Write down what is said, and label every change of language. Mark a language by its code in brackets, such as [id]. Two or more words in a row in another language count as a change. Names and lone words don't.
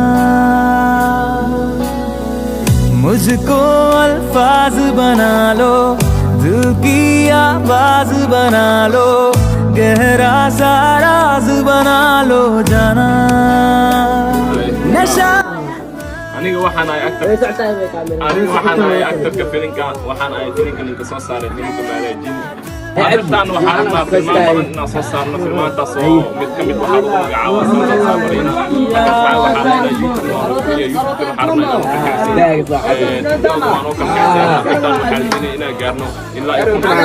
[hi] मुझको अल्फाज बना लो, दिल की आवाज बना लो, गहरा सा राज बना लो जाना। नशा [so] aniga waxaan ahay actorka filimka waxaan ahay filimka ninka soo saaray filimka Maarajin arrintan waxaan rabnaa filmaan badan inaan soo saarno filmaantaas oo mid ka mid waxaa lagu magacaabaa Sanad Safarina waxaan leeyahay YouTube waxaan rabnaa inaan ka kacsano waan oo ka kacsano arrintan waxaan leeyahay inaan gaarno ilaa iyo